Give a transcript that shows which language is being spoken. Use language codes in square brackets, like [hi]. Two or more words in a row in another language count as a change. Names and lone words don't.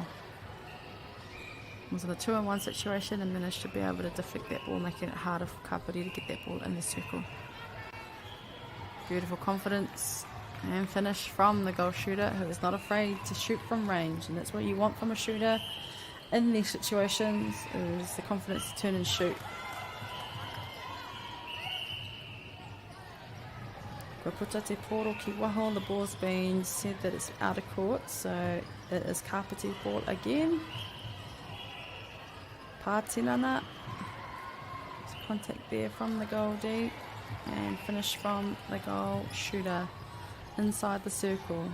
[en] Was in a 2-on-1 situation and managed to be able to deflect that ball, making it harder for Kapiti to get that ball in the circle. Beautiful confidence and finish from the goal shooter, who is not afraid to shoot from range, and that's what you want from a shooter in these situations, is the confidence to turn and shoot. [mi] Ko puta te poro ki waho, [en] the ball's been said that it's out of court, so it is Kapiti ball again. Pātinana, contact there from the goal deep, and finish from the goal shooter inside the circle.